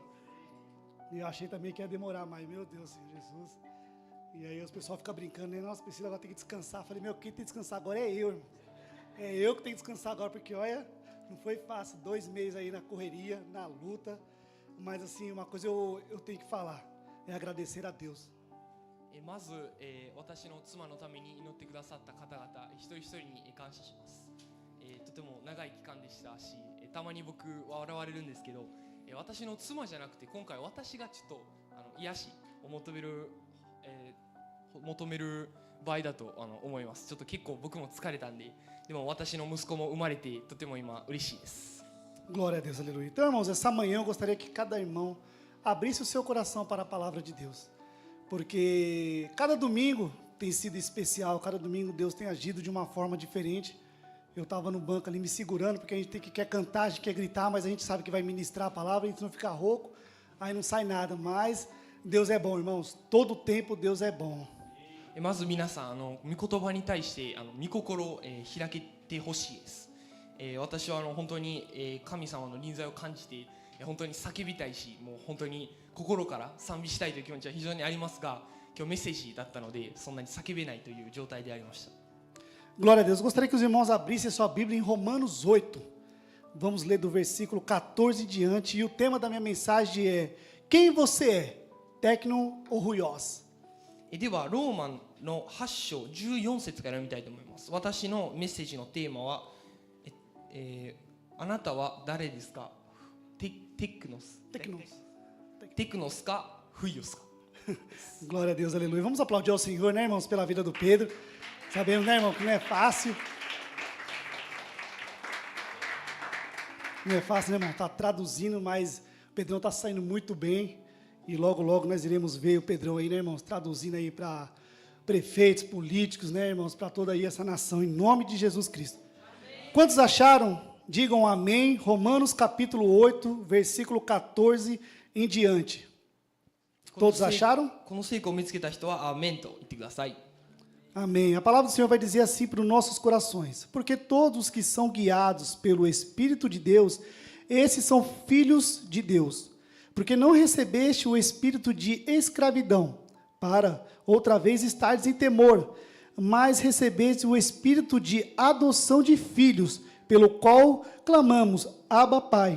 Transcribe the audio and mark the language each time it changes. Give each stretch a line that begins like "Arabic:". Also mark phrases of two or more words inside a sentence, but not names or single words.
Portuguese: E eu achei também que ia demorar, mas meu Deus, Senhor Jesus. E aí os pessoal ficam brincando, Nossa, Priscila agora tem que descansar. Eu falei, quem tem que descansar agora é eu, irmão. É eu que tenho que descansar agora, porque olha, não foi fácil, 2 meses aí na correria, na luta. Mas assim, uma coisa eu tenho que falar, é agradecer a Deus.
Japanese: まず、私の妻のために祈ってくださった方々一人一人に感謝します。とても長い期間でしたし、たまに僕は笑われるんですけど、私の妻じゃなくて今回私がちょっと癒しを求める場合だと思います。ちょっと結構僕も疲れたんで、でも私の息子も生まれてとても今嬉しいです。
Portuguese: Glória a Deus, aleluia. Então, irmãos, essa manhã eu gostaria que cada irmão abrisse o seu coração para a palavra de Deus. Porque cada domingo tem sido especial, cada domingo Deus tem agido de uma forma diferente. Eu estava no banco ali me segurando, porque a gente quer cantar, a gente quer gritar, mas a gente sabe que vai ministrar a palavra, a gente não fica rouco, aí não sai nada. Mas Deus é bom, irmãos, todo o tempo Deus é bom.
Japanese: まず皆さん御言葉に対して御心を開けてほしいです。私は本当に神様の臨在を感じて本当に叫びたいし、もう本当に心から賛美したいという気持ちは非常にありますが、今日メッセージだったのでそんなに叫べないという状態でありました。
Portuguese: Glória a Deus. Gostaria que os irmãos abrissem a sua Bíblia em Romanos 8. Vamos ler do versículo 14 em diante. E o tema da minha mensagem é: quem você é? Tecno ou Ruiós?
Japanese: ではローマンの8章14節から読みたいと思います。私のメッセージのテーマは、あなたは誰ですか？テクノスかフイオスか。
Portuguese: Glória a Deus, aleluia. Vamos aplaudir ao Senhor, irmãos, pela vida do Pedro. Sabemos, irmão, que não é fácil. Não é fácil, irmão? Está traduzindo, mas o Pedrão está saindo muito bem. E logo, logo nós iremos ver o Pedrão aí, irmãos, traduzindo aí para prefeitos, políticos, irmãos, para toda aí essa nação, em nome de Jesus Cristo. Amém. Quantos acharam? Digam amém. Romanos capítulo 8, versículo 14 em diante. Todos acharam?
Japanese: この聖句を見つけた人はアーメンと言ってください。
Portuguese: Amém. A palavra do Senhor vai dizer assim para os nossos corações: porque todos que são guiados pelo Espírito de Deus, esses são filhos de Deus. Porque não recebeste o espírito de escravidão, para outra vez estares em temor, mas recebeste o espírito de adoção de filhos, pelo qual clamamos, Abba, Pai.